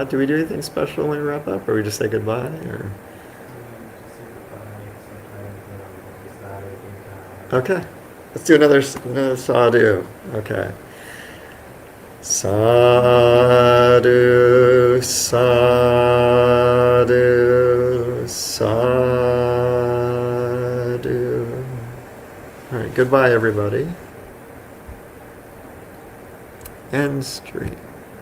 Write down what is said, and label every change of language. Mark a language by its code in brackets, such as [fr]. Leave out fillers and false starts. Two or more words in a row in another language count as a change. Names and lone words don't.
[en] Do we do anything special when we wrap up, or we just say goodbye? Or okay, let's do another sadhu. [pi] Okay, sadhu, sadhu, sadhu. [en] All right, goodbye, everybody. End stream.